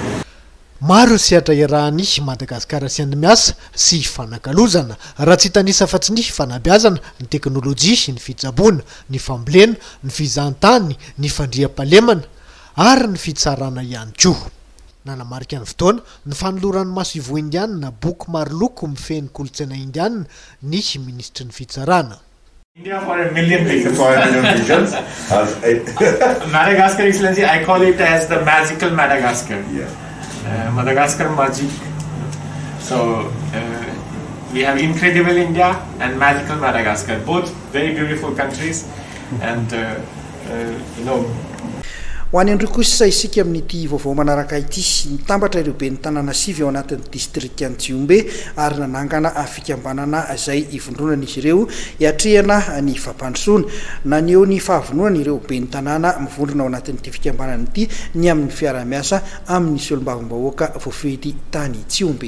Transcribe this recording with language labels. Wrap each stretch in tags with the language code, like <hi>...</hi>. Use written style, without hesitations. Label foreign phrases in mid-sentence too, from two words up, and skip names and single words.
<mg>Maro sehatra iarahany Madagasikara sy any-miasa sy fanakalozana raha tsy tanisa fa-tsy ny fanabeazana ny teknôlôjia ny fitsaboana ny fambolena ny fizahantany ny fandriam-pahalemana ary ny fitsarana ihany koa. Nanamarika ny fotoana ny fanoloran'ny maso ivo indiana boky maro loko mifehy kolontsaina indiana ny ministry ny fitsarana.</mg> <en>India for a million visions. Madagascar, Excellency, I call it as the magical Madagascar. Yeah. Madagascar magic. So we have incredible India and magical Madagascar, both very beautiful countries, and you know.</en> <mg>Ho any andreo kosa isika amin'ity vaovao manaraka ity nitambatra ireo be ny tanàna sivy ao anatin'ny district Antsiombe ary nanangana fikambanana izay ivondronana izy ireo hiatrehana ny fampandrosoana naneo ny fahavononana ireo be ny tanàna mivondrona ao anatin'ity fikambanana ity ny amin'ny fiara-miasa amin'ny solombavam-bahoaka voafety tany Tsiombe.</mg>